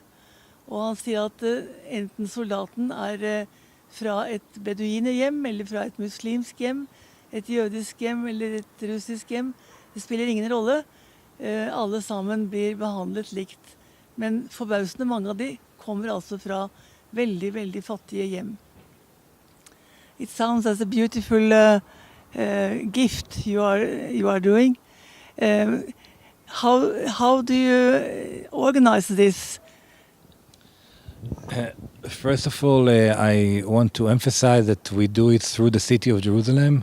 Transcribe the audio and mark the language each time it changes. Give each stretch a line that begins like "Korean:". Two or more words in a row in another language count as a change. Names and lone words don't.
Norwegian: Og han sier at enten soldaten fra et beduinerhjem, eller fra et muslimsk hjem, et jødisk hjem eller et russisk hjem, det spiller ingen rolle. Alle sammen blir behandlet likt. Men forbausende mange av de kommer altså fra veldig, veldig fattige hjem.
English: It sounds as a beautiful gift you are doing. How do you organize this? First of all, I want to emphasize that we do it through the city of Jerusalem.